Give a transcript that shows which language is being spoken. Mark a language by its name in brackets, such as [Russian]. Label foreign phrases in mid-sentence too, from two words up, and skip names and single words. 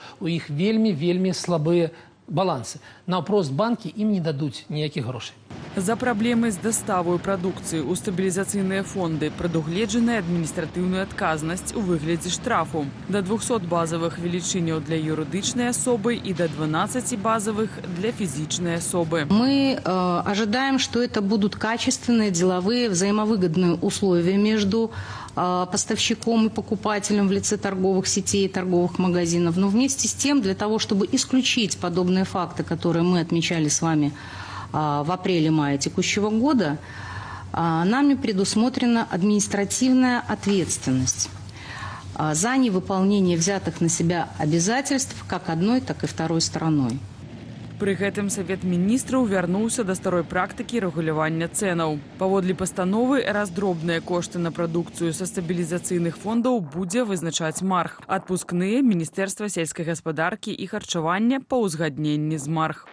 [Belarusian] У іх вельмі слабыя балансы. Наўпрост банкі ім не дадуць ніякіх грошай. За праблемы з даставаю прадукцыі ў стабілізацыйныя фонды прадугледжаная адміністратыўная адказнасць у выглядзе штрафу да 200 базавых велічыняў для юрыдычнай асобы і да 12 базавых для фізічнай асобы. [Russian] Мы ожидаем, что это будут качественные, деловые, взаимовыгодные условия между поставщиком и покупателем в лице торговых сетей и торговых магазинов. Но вместе с тем, для того, чтобы исключить подобные факты, которые мы отмечали с вами в апреле-мае текущего года, нами предусмотрена административная ответственность за невыполнение взятых на себя обязательств как одной, так и второй стороной. [Belarusian] Пры гэтым Савет міністраў вярнуўся да старой практыкі рэгулявання цэнаў. Паводле пастановы, раздробныя кошты на прадукцыю са стабілізацыйных фондаў будзе вызначаць марг. Адпускныя Міністэрства сельскай гаспадаркі і харчавання па ўзгадненні з марг.